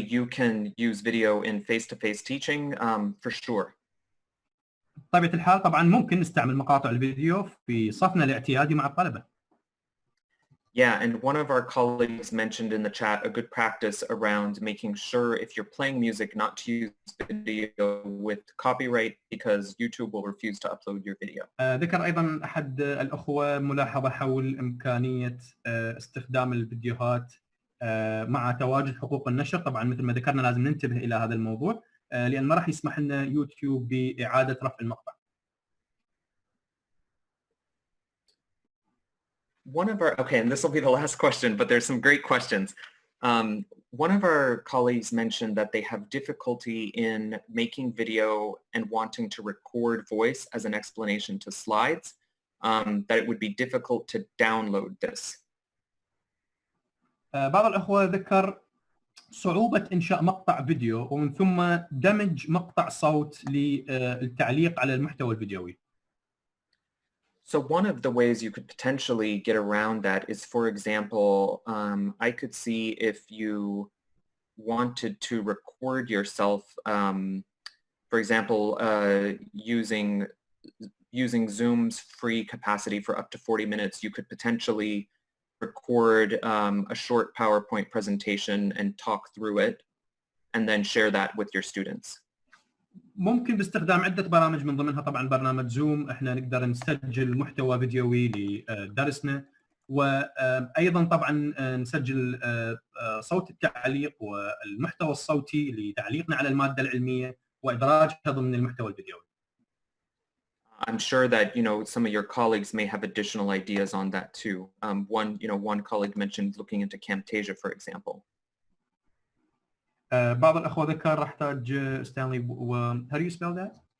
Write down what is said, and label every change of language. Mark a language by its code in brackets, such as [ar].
[en] You can use video in face-to-face teaching, for sure. [ar] بطبيعة الحال طبعا ممكن نستعمل مقاطع الفيديو في صفنا الاعتيادي مع الطلبة. [en] Yeah, and one of our colleagues mentioned in the chat a good practice around making sure if you're playing music not to use video with copyright because YouTube will refuse to upload your video. [ar] ذكر أيضا أحد الأخوة ملاحظة حول إمكانية استخدام الفيديوهات مع تواجد حقوق النشر. طبعا مثل ما ذكرنا لازم ننتبه إلى هذا الموضوع لأن ما راح يسمح لنا يوتيوب بإعادة رفع المقطع. [en] Okay, and this will be the last question, but there's some great questions. One of our colleagues mentioned that they have difficulty in making video and wanting to record voice as an explanation to slides, that it would be difficult to download this. [ar] بعض الأخوة ذكر صعوبة إنشاء مقطع فيديو ومن ثم دمج مقطع صوت للتعليق على المحتوى الفيديوي. [en] So one of the ways you could potentially get around that is, for example, I could see if you wanted to record yourself, for example, using using Zoom's free capacity for up to 40 minutes, you could potentially record a short PowerPoint presentation and talk through it, and then share that with your students. [ar] ممكن باستخدام عدة برامج من ضمنها طبعا برنامج زوم احنا نقدر نسجل محتوى فيديوي لدرسنا، وايضا طبعا نسجل صوت التعليق والمحتوى الصوتي لتعليقنا على المادة العلمية وادراجها ضمن المحتوى الفيديوي. [en] I'm sure that some of your colleagues may have additional ideas on that too. One colleague mentioned looking into Camtasia, for example. [ar] بعض الأخوة ذكر راح تحتاج ستانلي [en] how do you spell that?